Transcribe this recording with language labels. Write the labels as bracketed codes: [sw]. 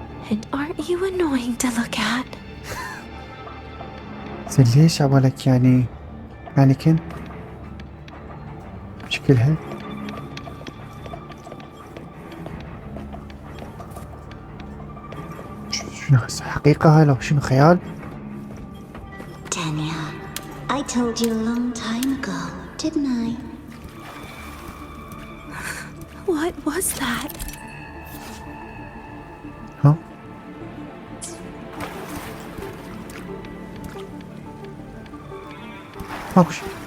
[en] And aren't you annoying to look at? [ar] زين ليش عبالك يعني مانيكن شكلها؟ شنو حقيقة هلا وشنو خيال؟ [en] Tanya, I told you a long time ago, didn't I? What was that? [ar] ها؟ ماكو شي.